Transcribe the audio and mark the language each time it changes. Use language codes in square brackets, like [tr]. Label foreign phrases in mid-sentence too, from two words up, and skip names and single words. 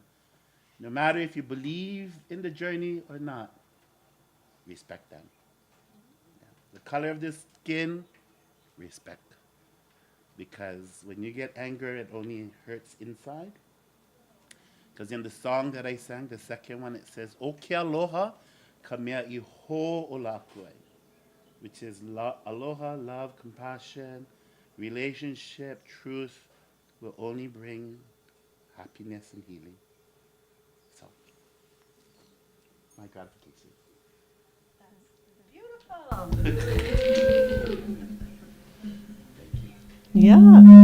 [en] No matter if you believe in the journey or not, respect them. Yeah. The color of the skin, respect. Because when you get anger, it only hurts inside. Because in the song that I sang, the second one, it says, [haw] O ke aloha, ka mea I ho o lapue, [en] which is aloha, love, compassion, relationship, truth will only bring happiness and healing. So, my gratification. Yeah.